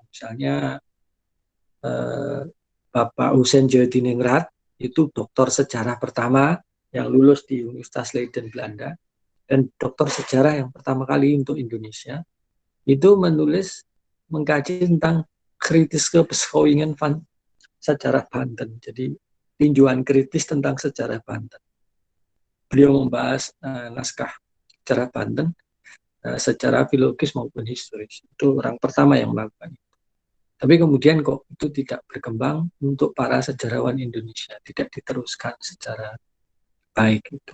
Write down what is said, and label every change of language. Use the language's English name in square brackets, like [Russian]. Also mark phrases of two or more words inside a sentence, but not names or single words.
[Indonesian] Misalnya Bapak Hussein Jodiningrat itu doktor sejarah pertama yang lulus di Universitas Leiden, Belanda, dan doktor sejarah yang pertama kali untuk Indonesia, itu mengkaji tentang [Dutch] kritiske beschouwingen van [Indonesian] sejarah Banten. Jadi tinjauan kritis tentang sejarah Banten. Beliau membahas naskah sejarah Banten secara filologis maupun historis. Itu orang pertama yang melakukan itu. Tapi kemudian kok itu tidak berkembang untuk para sejarawan Indonesia, tidak diteruskan secara baik itu.